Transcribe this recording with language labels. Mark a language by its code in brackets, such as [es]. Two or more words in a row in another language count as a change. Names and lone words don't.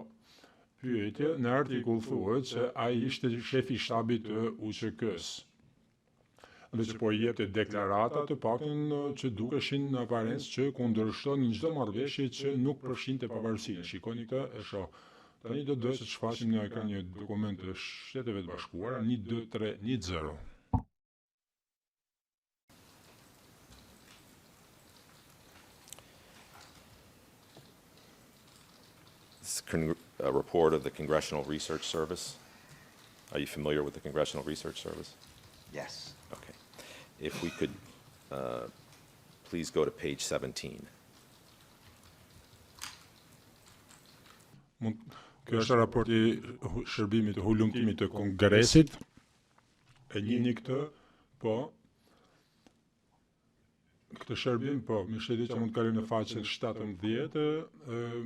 [sq] Pyetje, në artikull thuhet që ai ishte shefi i shtabit të UÇK-s. Dhe që po i jepte deklarata të paktën që dukeshin në aparencë që kundërshtonin çdo marrëveshje që nuk përfshinte pavarësinë. Shikoni këtë, e shoh. Tani do të shfaqim në ekran një dokument të Shteteve të Bashkuara 12310. [en] A report of the Congressional Research Service. Are you familiar with the Congressional Research Service? Yes. Okay. If we could please go to page 17. [sq] Kjo është raporti shërbimit të hulumtimit të Kongresit. E njihni këtë, po. Këtë shërbim, po, më shëti që mund të kalojmë në faqen 17.